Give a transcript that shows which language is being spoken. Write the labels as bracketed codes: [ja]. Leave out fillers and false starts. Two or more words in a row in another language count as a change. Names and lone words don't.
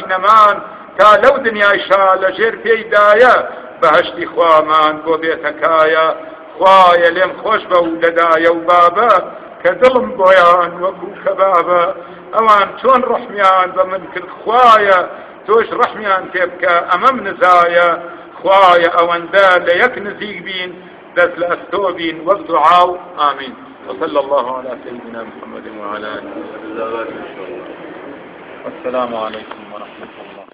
[ckb] نەمان تا لەو دنیایشا لەژێر پێیدایە بەهەشتی خوامان بۆ بێتەکایە خوایە لێم خۆش بە و لەدایە و بابە کە دڵم بۆیان وەکوو کەبابە ئەوان چۆن ڕەحمیان بە من کرد خوایە تۆش ڕەحمیان تێ بکە ئەمەم نزایە خوایە ئەوەندە لە یەک نزیک بین دەست لە ئەستۆ بین وەک دوعاو ئامین [ar] وصلى الله على سيدنا محمد وعلى آله وصحبه. السلام عليكم ورحمة الله.